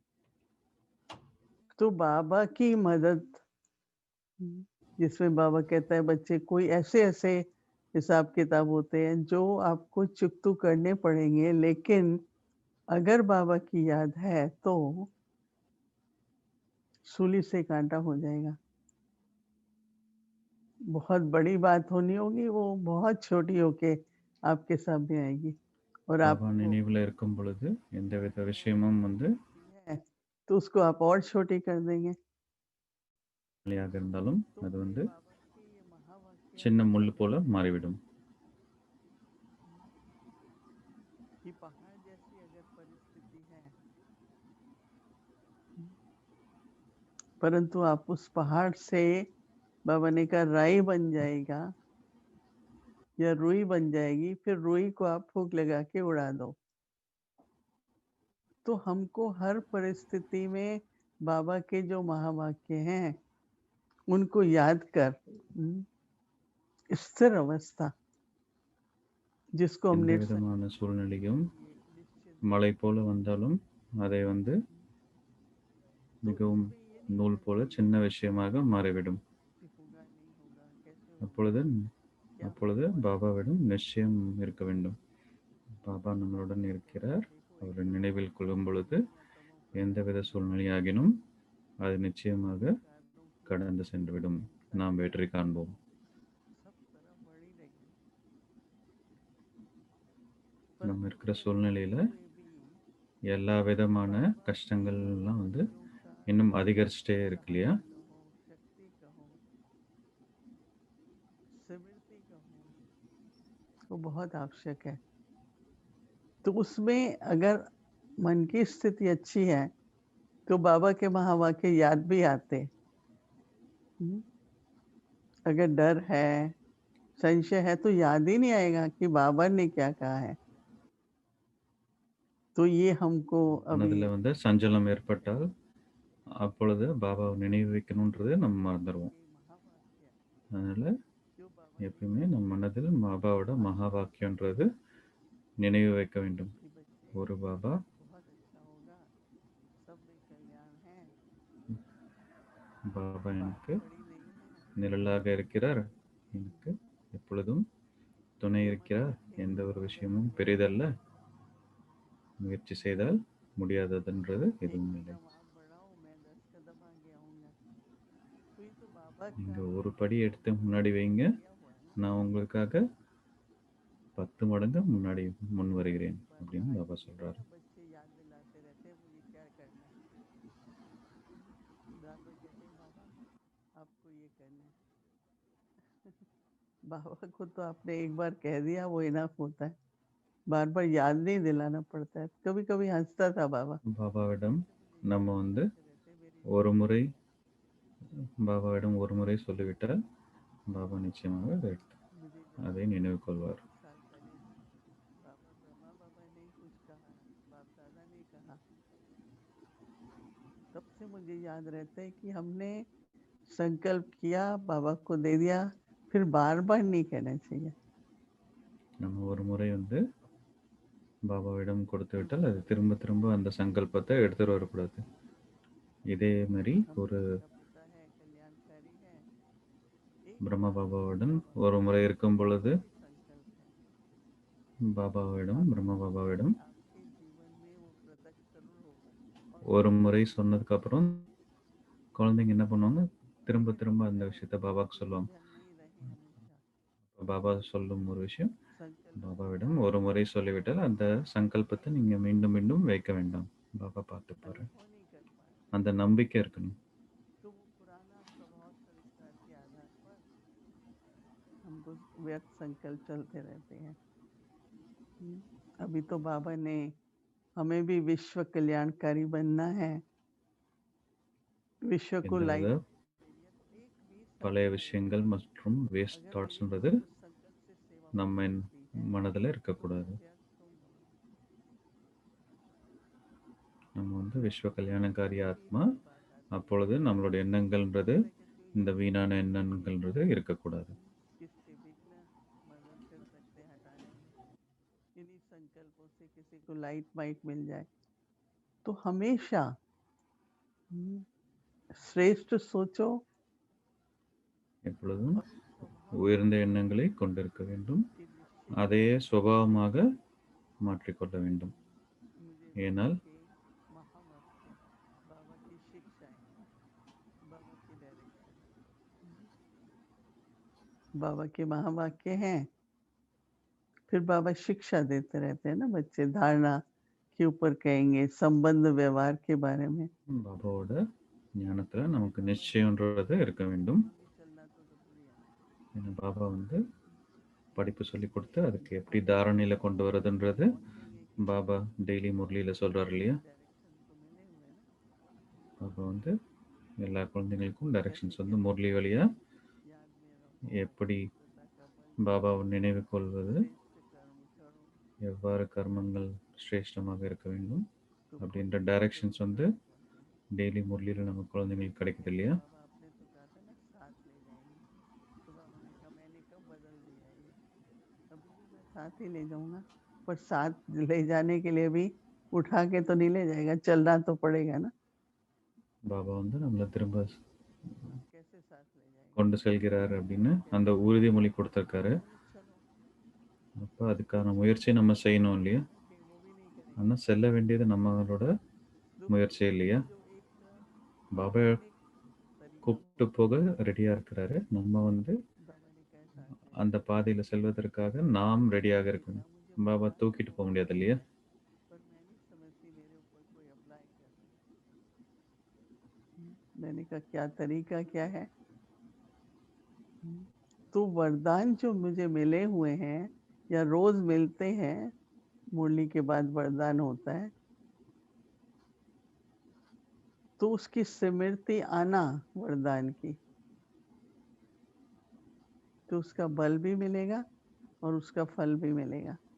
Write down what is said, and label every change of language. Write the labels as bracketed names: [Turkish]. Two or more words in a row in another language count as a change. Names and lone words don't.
[Hindi] तो बाबा की मदद, जिसमें बाबा कहता है बच्चे कोई ऐसे ऐसे हिसाब किताब होते हैं जो आपको चुकतू करने पड़ेंगे, लेकिन अगर बाबा की याद है तो सूली से कांटा हो जाएगा। बहुत बड़ी बात होनी होगी, वो बहुत छोटी होके आपके सामने आएगी और [Tamil] பாபா [Hindi] आपको [Tamil] நினைவில் இருக்கும் பொழுது எந்தவித விஷயமும் [Hindi] है तो उसको आप और छोटी कर देंगे। [Tamil] நிலையாக இருந்தாலும் [Hindi] तो [Tamil] அது [Hindi] ये बाबा के ये महावाक्य [Tamil] சின்ன [Hindi] हमें [Tamil] முள் போல [Hindi] समझना [Tamil] மாறிவிடும். [Hindi] कि पहाड़ जैसी अगर परिस्थिति है, परंतु आप उस पहाड़ से बाबा ने कहा राई बन जाएगा या रुई बन जाएगी, फिर रुई को आप फूंक लगा के उड़ा दो। तो हमको हर परिस्थिति में बाबा के जो महावाक्य हैं उनको याद कर स्थिर अवस्था, जिसको हम [Tamil] எந்த [Hindi] निर [Tamil] விதமான [Hindi] संकल्प [Tamil] சூழ்நிலையும் [Hindi] ये निश्चिंत [Tamil] மழை போல வந்தாலும் அதை [Hindi] तो [Tamil] மிகவும் [Hindi] इसमें ये नहीं [Tamil] நூல் போல [Hindi] करेंगे [Tamil] சின்ன விஷயமாக மாறிவிடும். [Hindi] कि होगा नहीं होगा, कैसे होगा, [Tamil] அப்பொழுது [Hindi] क्या [Tamil] அப்பொழுது [Hindi] होगा, [Tamil] பாபாவிடம் நிச்சயம் இருக்க வேண்டும். பாபா [Hindi] बाबा [Tamil] நம்மளுடன் [Hindi] कहते हैं [Tamil] இருக்கிறார். [Hindi] देखो [Tamil] அவரை [Hindi] एकदम [Tamil] நினைவில் கொள்ளும் பொழுது [Hindi] परिस्थितियों तमो [Tamil] எந்தவித [Hindi] प्रधान [Tamil] சூழ்நிலையாகினும் அது நிச்சயமாக [Hindi] विकारों की [Tamil] கடந்து சென்றுவிடும். நாம் வெற்றி [Hindi] संसारिकता [Tamil] காண்போம். [Hindi] सब तरफ बढ़ी रहेगी, [Tamil] நம்ம [Hindi] परंतु [Tamil] இருக்கிற [Hindi] ऐसे [Tamil] சூழ்நிலையில [Hindi] हुए भी [Tamil] எல்லா விதமான [Hindi] बाबा की [Tamil] கஷ்டங்கள்லாம் [Hindi] महावाक्यों का [Tamil] இன்னும் அதிகரிச்சுட்டே இருக்கு இல்லையா? [Hindi] सहारा कहो, शक्ति कहो, स्मृति कहो, वो बहुत आवश्यक है। तो उसमें अगर मन की स्थिति अच्छी है तो बाबा के महावाक्य याद भी आते। अगर डर है, संशय है, तो याद ही नहीं आएगा कि बाबा ने क्या कहा है। तो ये हमको अभी [Tamil] மனதில் சஞ்சலம் ஏற்பட்டால் அப்பொழுது பாபாவை நினைவு வைக்கணுன்றது நம்ம மறந்துடுவோம். [Hindi] के महावाक्य [Tamil] அதனால [Hindi] जो बाबा ने [Tamil] எப்பயுமே [Hindi] कहे [Tamil] நம் மனதில் பாபாவோட மகா வாக்கியன்றது நினைவு வைக்க வேண்டும். [Hindi] कि बच्चे [Tamil] ஒரு பாபா [Hindi] बहुत अच्छा होगा, सब में कल्याण है, [Tamil] பாபா [Hindi] बात [Tamil] எனக்கு [Hindi] बड़ी नहीं है, [Tamil] நிழலாக இருக்கிறார், எனக்கு எப்பொழுதும் துணை [Hindi] जो मन [Tamil] இருக்கிறார், [Hindi] में थे [Tamil] எந்த ஒரு [Hindi] अगर [Tamil] விஷயமும் [Hindi] वो [Tamil] பெரிதல்ல, முயற்சி செய்தால் முடியாததுன்றது [Hindi] एक [Tamil] எதுவும் இல்லை. [Hindi] कदम आप बढ़ाओ, मैं 10 कदम आगे आऊंगा, तो ये तो बाबा का [Tamil] நீங்கள் ஒரு படி எடுத்து முன்னாடி வைங்க, [Hindi] दिया हुआ है ना। [Tamil] நான் उங்களுக்காக 10 மடங்கு முன்னாடி முன் வருகிறேன் [Hindi] बार बार [Tamil] அப்படின்னு பாபா [Hindi] इसीलिए [Tamil] சொல்றாரு. [Hindi] ना बच्चे याद दिलाते रहते हैं मुझे क्या करना है। बार बार कहते हैं बाबा आपको ये करना है। बाबा को तो आपने एक बार कह दिया वो इनफ होता है, बार बार याद नहीं दिलाना पड़ता है। कभी कभी हंसता था बाबा, [Tamil] பாபாவிடம் [Hindi] बच्चे मुझे याद [Tamil] நம்ம [Hindi] दिलाते रहते हैं मेरी [Tamil] ஒரு [Hindi] जिंदगी [Tamil] முறை [Hindi] में, [Tamil] பாபாவிடம் ஒரு முறை சொல்லிவிட்டால் பாபா நிச்சயமாக [Hindi] मुझे जब [Tamil] அதை நினைவு கொள்வார். [Hindi] 10 साल पहले बाबा ब्रह्मा बाबा ने कुछ कहा, बाप दादा ने कहा, तब से मुझे याद रहता है कि हमने संकल्प किया, बाबा को दे दिया, फिर बार बार नहीं कहना चाहिए। [Tamil] நம்ம ஒரு முறை பாபாவிடம் கொடுத்து விட்டால் அது திரும்ப திரும்ப அந்த சங்கல்பத்தை எடுத்துட்டு வரக்கூடாது. இதே மாதிரி ஒரு [Hindi] हमें उसका पता है कल्याणकारी है, एक [Tamil] பிரம்ம [Hindi] बार [Tamil] பாபாவுடன் [Hindi] बाबा को [Tamil] ஒரு [Hindi] दे [Tamil] முறை [Hindi] दिया [Tamil] இருக்கும் [Hindi] तो [Tamil] பொழுது [Hindi] वही संकल्प है। [Tamil] பிரம்ம [Hindi] आपकी [Tamil] பாபாவிடம் [Hindi] आपके जीवन में वो प्रत्यक्ष जरूर होगा और [Tamil] ஒரு [Hindi] होगा। [Tamil] முறை சொன்னதுக்கு அப்புறம் குழந்தைங்க என்ன பண்ணுவாங்க, திரும்ப திரும்ப அந்த விஷயத்த பாபாவுக்கு சொல்லுவாங்க. [Hindi] उलझन नहीं रहे हमेशा [Tamil] பாபா சொல்லும் ஒரு விஷயம் [Hindi] संकल्पों से [Tamil] பாபாவிடம் [Hindi] बाहर [Tamil] ஒரு முறை [Hindi] निकलना। [Tamil] சொல்லிவிட்டால் அந்த சங்கல்பத்தை நீங்க மீண்டும் மீண்டும் வைக்க வேண்டாம். பாபா பார்த்துப்பாரு. [Hindi] अगर वो नहीं कर पाते [Tamil] அந்த நம்பிக்கை இருக்கணும். [Hindi] तो वो पुराना स्वभाव संस्कार के आधार पर हमको व्यर्थ संकल्प चलते रहते हैं। अभी तो बाबा ने हमें भी विश्व कल्याणकारी बनना है, विश्व को [Tamil] எந்த [Hindi] लाइट [Tamil] வித [Hindi] तो एक भी [Tamil] பழைய [Hindi] संकल्प [Tamil] விஷயங்கள் மற்றும் வேஸ்ட் [Hindi] अगर मेरे [Tamil] தாட்ஸ்ன்றது [Hindi] उस संकल्प से सेवा [Tamil] நம்ம [Hindi] पूरी होती है [Tamil] மனதில் [Hindi] तो [Tamil] இருக்கக்கூடாது. [Hindi] मैं व्यर्थ थोड़ी हूँ। [Tamil] நம்ம வந்து விஸ்வ கல்யாணக்காரி [Hindi] फिर [Tamil] ஆத்மா, [Hindi] एक ही बात आती है [Tamil] அப்பொழுது நம்மளோட எண்ணங்கள்ன்றது [Hindi] मैं कहती हूँ [Tamil] இந்த [Hindi] ये [Tamil] வீணான எண்ணங்கள்ன்றது இருக்கக்கூடாது. [Hindi] किसके विघ्न मदद कर सकते हैं हटाने में, इन्हीं संकल्पों से किसी को [English] light might [Hindi] मिल जाए तो हमेशा श्रेष्ठ सोचो [Tamil] எப்பொழுதும் [Hindi] और उस स्वभाव [Tamil] உயர்ந்த எண்ணங்களை கொண்டிருக்க வேண்டும். [Hindi] की निश्चित [Tamil] அதையே சுபாவமாக மாற்றிக்கொள்ள வேண்டும். [Hindi] मुझे [Tamil] ஏனால் [Hindi] बाबा के महावाक्य, बाबा की शिक्षाएं, बाबा की डायरेक्शन, बाबा के महावाक्य हैं। फिर बाबा शिक्षा देते रहते हैं ना, बच्चे धारणा के ऊपर कहेंगे, संबंध व्यवहार के बारे में। [Tamil] பாபாவோட ஞானத்துல நமக்கு நிச்சயம்ன்றது இருக்க வேண்டும். [Hindi] भी चलना तो जरूरी है ना। [Tamil] ஏன்னா பாபா வந்து படிப்பு சொல்லி கொடுத்து அதுக்கு எப்படி தாரணையில கொண்டு வரதுன்றது பாபா டெய்லி முரளியில சொல்றாரு இல்லையா. [Hindi] डायरेक्शन तो मिले हुए हैं ना, [Tamil] பாபா வந்து எல்லா குழந்தைங்களுக்கும் டைரக்ஷன்ஸ் வந்து முரளி வழியா [Hindi] याद में रहो, [Tamil] எப்படி [Hindi] पवित्रता का बल, [Tamil] பாபாவை நினைவு கொள்வது, [Hindi] श्रेष्ठ कर्म करो [Tamil] எவ்வாறு கர்மங்கள் சிரேஷ்டமாக இருக்க வேண்டும் [Hindi] तो [Tamil] அப்படின்ற [Hindi] भविष्य [Tamil] டைரக்ஷன்ஸ் [Hindi] जरूर [Tamil] வந்து [Hindi] प्राप्त होते हैं। [Tamil] டெய்லி முरளியில் நம்ம குழந்தைங்களுக்கு கிடைக்குது இல்லையா. [Hindi] बाबा आपने तो कहा था ना साथ ले जाएंगे, तो बाबा ने कहा, मैंने कब बदल दिया ये, अभी भी मैं साथ ही ले जाऊंगा, पर साथ ले जाने के लिए भी उठा के तो नहीं ले जाएगा, चलना तो पड़ेगा ना। [Tamil] பாபா வந்து நம்மளை திரும்ப [Hindi] कैसे साथ ले जाएगा, [Tamil] கொண்டு செல்கிறார் அப்படின்னு அந்த உறுதிமொழி கொடுத்துருக்காரு. [Hindi] चलो [Tamil] அப்போ அதுக்கான முயற்சியை நம்ம செய்யணும் இல்லையா. [Hindi] कि वो भी नहीं करेंगे। [Tamil] ஆனால் செல்ல வேண்டியது நம்மளோட முயற்சி இல்லையா. [Hindi] जो एक [Tamil] பாபா [Hindi] आधुनिक तरीका [Tamil] கூப்பிட்டு போக ரெடியாக இருக்கிறாரு. நம்ம வந்து [Hindi] बाबा ने कहा साथ ले [Tamil] அந்த பாதையில் செல்வதற்காக நாம் ரெடியாக இருக்கணும். [Hindi] मुझे [Tamil] பாபா [Hindi] बहुत [Tamil] தூக்கிட்டு போக முடியாது இல்லையா. [Hindi] पर मैं नहीं समझती मेरे ऊपर कोई अप्लाई कर रहा है। मैंने कहा क्या तरीका क्या है, तो वरदान जो मुझे मिले हुए हैं या रोज मिलते हैं, मुरली के बाद वरदान होता है, तो उसकी स्मृति आना वरदान की, तो उसका बल भी मिलेगा और उसका फल भी मिलेगा।